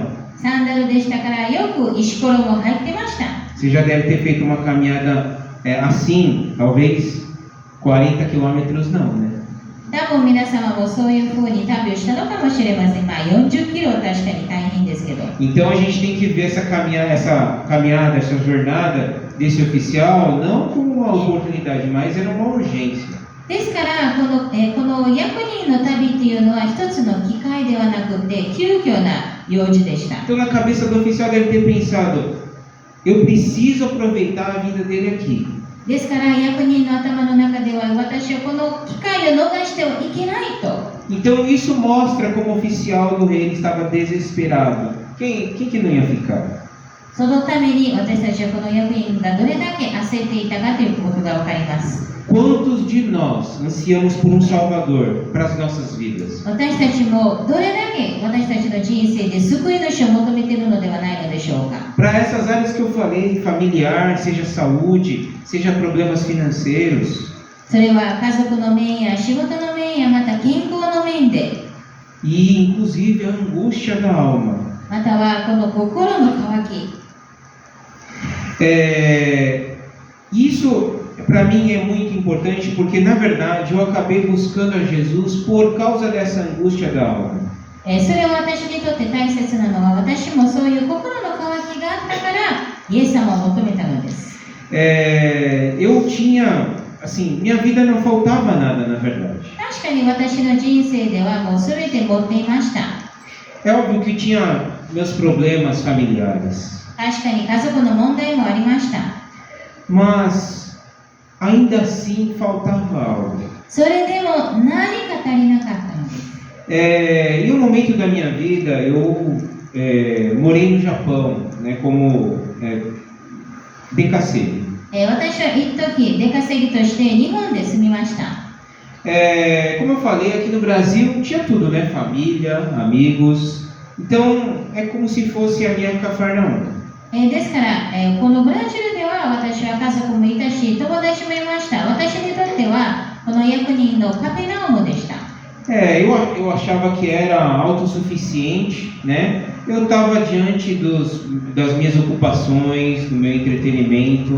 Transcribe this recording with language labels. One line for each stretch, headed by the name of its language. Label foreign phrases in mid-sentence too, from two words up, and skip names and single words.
Japanese: サンダルでしたからよく石ころも入ってました。
Portuguese: Você já deve ter feito uma caminhada assim, talvez 40 quilômetros não, né?
Japanese: 多分皆様もそういうふうに旅をしたのかもしれません。まあ40キロは確かに大変ですけど。
Portuguese: Então a gente tem que ver essa caminhada, essa jornada desse oficial não como uma oportunidade, mas era uma urgência.
Japanese: ですからこの役人の旅っていうのは一つの機会ではなくて急遽な用事でした。
Portuguese: Então na cabeça do oficial deve ter pensado, eu preciso aproveitar a vida dele aqui.
Japanese: ですから役人の頭の中では私はこの機会を逃してはいけないと。
Portuguese: Então isso mostra como o oficial do rei estava desesperado. Quem que não ia ficar?
Japanese: そのために私たちはこの役員がどれだけ焦っていたかということがわかります。
Portuguese: Quantos de nós ansiamos por um Salvador para as nossas vidas?
Japanese: 私たちもどれだけ私たちの人生で救い主を求めているのではないのでしょうか。
Portuguese: Para essas áreas que eu falei, familiar, seja saúde, seja problemas financeiros.
Japanese: それは家族の面や仕事の面やまた健康の面で、
Portuguese: E inclusive a angústia da alma.
Japanese: またはこの心の渇き。
Portuguese: Isso para mim é muito importante porque na verdade eu acabei buscando a Jesus por causa dessa angústia da alma.
Japanese: それは私にとって大切なのは私もそういう心の渇きがあったからイエス様を求めたのです。
Portuguese: Eu tinha, assim, minha vida não faltava nada na verdade.
Japanese: 確かに私の人生ではもう全て持っていました。
Portuguese: É óbvio que tinha meus problemas familiares.
Japanese: 確かに家族の問題もありました。
Portuguese: Mas ainda assim faltava algo.
Japanese: それでも何か足りなかったのです。
Portuguese: Em um momento da minha vida, eu morei no Japão, né, como decassegue.
Japanese: 私は一時出稼ぎとして日本で住みました。
Portuguese: Como eu falei, aqui no Brasil tinha tudo, né? Família, amigos. Então é como se fosse a minha Cafarnaum.
Japanese: ですから、このブラジルでは私は家族もいたし友達もいました。私にとってはこの役人のカペナウムでした。
Portuguese: Eu achava que era autossuficiente, né? Eu estava diante das minhas ocupações, do meu entretenimento.